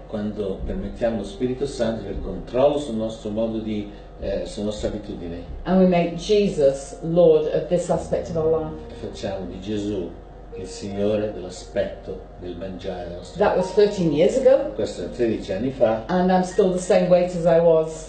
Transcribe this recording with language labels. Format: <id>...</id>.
<it>Quando permettiamo allo Spirito Santo di avere controllo sul nostro modo di, sulle nostre abitudini,</it> <en>and we make Jesus Lord of this aspect of our life.</en> <it>facciamo di Gesù il Signore dell'aspetto del mangiare della nostra</it> <en>That was 13 years ago,</en> <it>Questo è 13 anni fa</it> <en>and I'm still the same weight as I was.</en>